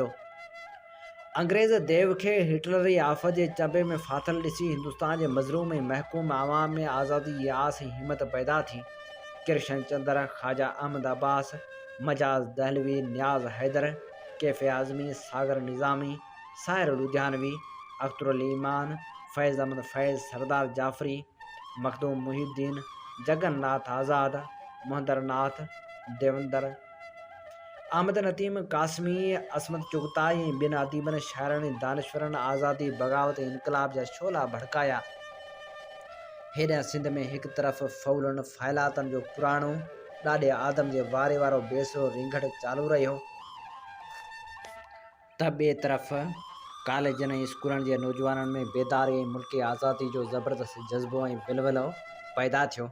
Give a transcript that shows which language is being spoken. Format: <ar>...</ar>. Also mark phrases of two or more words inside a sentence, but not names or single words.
<sd>अंग्रेज़ देव खे हिटलरी आफ़त जे चंबे में फाथल ॾिसी हिंदुस्तान जे मज़लूम ऐं महकूम आवाम में आज़ादी जी आस ऐं हिम्मत पैदा थी। किरशन चंद्र, ख़्वाजा अहमद अब्बास, मजाज दहलवी, नियाज़ हैदर, कैफ़े आज़मी, सागर निज़ामी, साहिर लुधियानवी, अख्तरुल ईमान, फैज़ अहमद फैज़, सरदार जाफ़री, मखदूम मुहीउद्दीन, जगन नाथ आज़ाद, मोहंदर नाथ देवंदर, अहमद नतीम कासमी, असमत चुगताई ऐं ॿिनि अदीबनि, शाइरनि ऐं दानिश्वरनि आज़ादी, बग़ावत ऐं इनक़लाब जा शोला भड़काया। हेॾां सिंध में हिकु तरफ़ फ़ौलनि फ़ैलातनि जो पुराणो ॾाढे आदम जे वारे वारो बेसरो रिंगड़ चालू रहियो, त ॿिए तरफ़ कॉलेजनि ऐं स्कूलनि जे नौजवाननि में बेदारी ऐं मुल्की आज़ादी जो ज़बरदस्त जज़्बो ऐं विलवलो पैदा थियो।</sd>